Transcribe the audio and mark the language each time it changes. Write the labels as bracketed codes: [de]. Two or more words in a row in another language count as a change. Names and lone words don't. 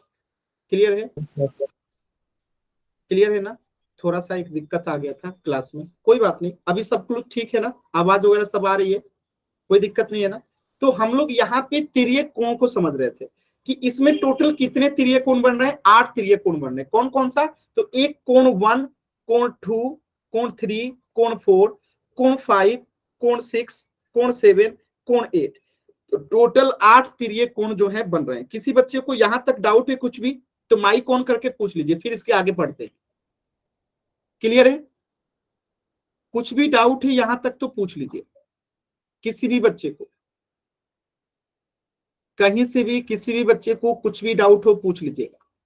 [hi] क्लियर है? क्लियर है ना? थोड़ा सा एक दिक्कत आ गया था क्लास में, कोई बात नहीं, अभी सब कुछ ठीक है ना? आवाज वगैरह सब आ रही है, कोई दिक्कत नहीं है ना? तो हम लोग यहाँ पे तिर्यक कोण को समझ रहे थे कि इसमें टोटल कितने तिर्यक कोण बन रहे हैं? 8 तिर्यक कोण बन रहे हैं। कौन कौन सा? तो एक कोण 1, कोण 2, कोण 3, कोण 4, कोण 5, कोण 6, कोण 7, कोण 8। तो टोटल 8 तिर्यक कोण जो है बन रहे हैं। किसी बच्चे को यहां तक डाउट है कुछ भी तो [en] mic on [hi] करके पूछ लीजिए, फिर इसके आगे बढ़ते हैं। क्लियर है? कुछ भी डाउट है यहां तक तो पूछ लीजिए, किसी भी बच्चे को, कहीं से भी किसी भी बच्चे को कुछ भी डाउट हो पूछ लीजिएगा।